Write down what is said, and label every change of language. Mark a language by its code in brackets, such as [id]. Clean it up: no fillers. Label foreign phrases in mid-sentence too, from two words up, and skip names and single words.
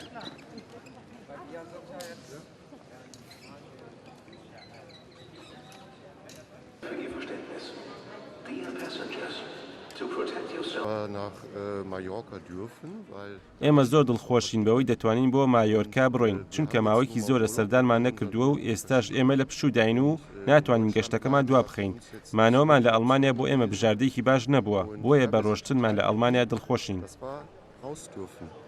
[de] Für Ihr Verständnis. [en] Dear passengers, to protect yourself. [de] nach Mallorca dürfen, weil [ckb] ئێمە زۆر دڵخۆشین بەوەی دەتوانین بۆ مایۆرکا بڕۆین چونکە ماوەیەکی زۆرە سەردانمان نەکردووە و ئێستاش ئێمە لە پشووداین و ناتوانین گەشتەکەمان دوا بخەین. مانەوەمان لە ئەڵمانیا بۆ ئێمە بژاردەیەکی باش نەبووە، بۆیە بە ڕۆشتنمان لە ئەڵمانیا دڵخۆشین. [de] das war raus dürfen.